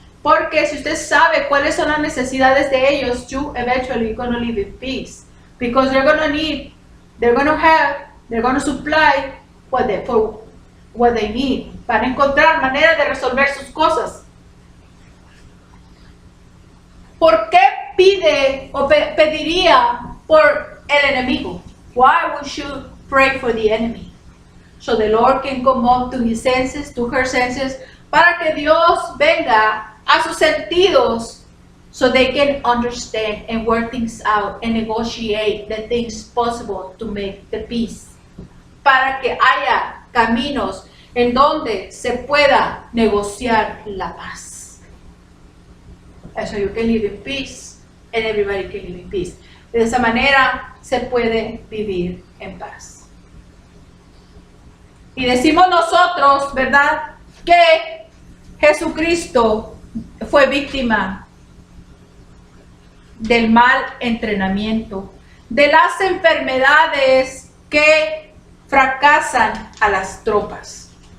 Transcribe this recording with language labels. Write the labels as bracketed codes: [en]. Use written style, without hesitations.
[es] Porque si usted sabe cuáles son las necesidades de ellos, [en] you eventually you're going to live in peace. Because they're going to need, they're going to have, they're going to supply for what they need, [es] para encontrar maneras de resolver sus cosas. ¿Por qué pide o pediría por el enemigo? [en] Why would you pray for the enemy? So the Lord can come up to his senses, to her senses, [es] para que Dios venga a sus sentidos, [en] so they can understand and work things out and negotiate the things possible to make the peace. [es] Para que haya caminos en donde se pueda negociar la paz. [en] So you can live in peace and everybody can live in peace. [es] De esa manera se puede vivir en paz. Y decimos nosotros, ¿verdad?, que Jesucristo fue víctima del mal entrenamiento, de las enfermedades que fracasan a las tropas.